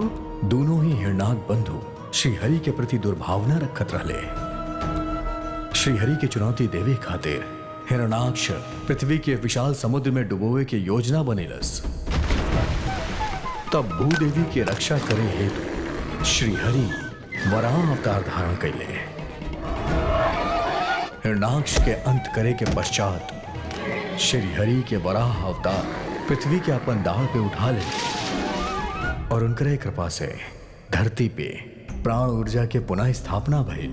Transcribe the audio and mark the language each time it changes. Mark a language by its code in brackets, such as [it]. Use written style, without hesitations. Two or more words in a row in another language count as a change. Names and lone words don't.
[bho] दोनों ही हिरणाक बंधु श्री हरि के प्रति दुर्भावना रखत रहले। श्री हरि की चुनौती देवे खातिर हिरणाक्ष पृथ्वी के विशाल समुद्र में डुबोवे के योजना बनेलस। तब भूदेवी की रक्षा करे हेतु श्री हरि वराह अवतार धारण कैले। हिरणाक्ष के अंत करे के पश्चात श्री हरि के वराह अवतार पृथ्वी के अपन दाव पे उठा ले और उनकर कृपा से धरती पे प्राण ऊर्जा के पुनः स्थापना भइल।